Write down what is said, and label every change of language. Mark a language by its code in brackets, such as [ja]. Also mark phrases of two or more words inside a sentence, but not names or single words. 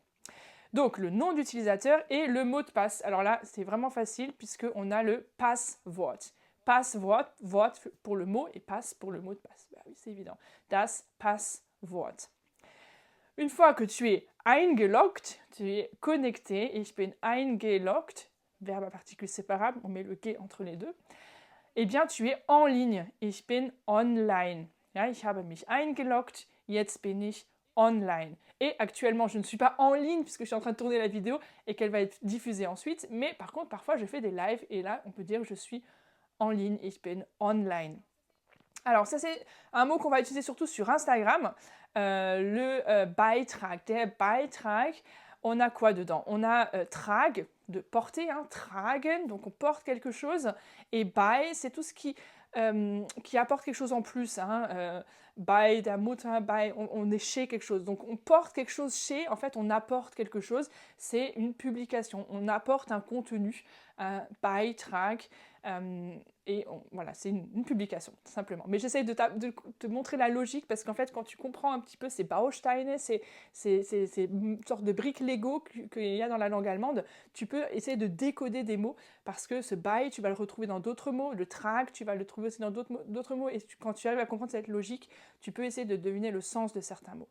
[fr] Donc le nom d'utilisateur et le mot de passe. Alors là, c'est vraiment facile puisqu'on a le Passwort. [de] Passwort, Wort [fr] pour le mot et passe pour le mot de passe. Oui, c'est évident. [de] Das Passwort. [fr] Une fois que tu es eingeloggt, tu es connecté, [de] ich bin eingeloggt, [fr] verbe à particule séparable, on met le G entre les deux, eh bien tu es en ligne, [de] ich bin online. Ja, ich habe mich eingeloggt, jetzt bin ich online. [fr] Et actuellement, je ne suis pas en ligne puisque je suis en train de tourner la vidéo et qu'elle va être diffusée ensuite, mais par contre, parfois, je fais des lives et là, on peut dire que je suis en ligne, [de] ich bin online. [fr] Alors, ça, c'est un mot qu'on va utiliser surtout sur Instagram, le Beitrag. [de] Der Beitrag, [fr] on a quoi dedans? On a trag, de porter, tragen, donc on porte quelque chose, et bei, c'est tout ce qui apporte quelque chose en plus. [de] Bei der Mutter, bei, [fr] on est chez quelque chose. Donc on porte quelque chose chez, en fait on apporte quelque chose, c'est une publication, on apporte un contenu un Beitrag. Et voilà, c'est une publication, tout simplement. Mais j'essaye de te montrer la logique, parce qu'en fait, quand tu comprends un petit peu ces Bausteine, ces sortes de briques Lego qu'il y a dans la langue allemande, tu peux essayer de décoder des mots, parce que ce Bei, tu vas le retrouver dans d'autres mots, le Trag, tu vas le trouver aussi dans d'autres mots, et quand tu arrives à comprendre cette logique, tu peux essayer de deviner le sens de certains mots.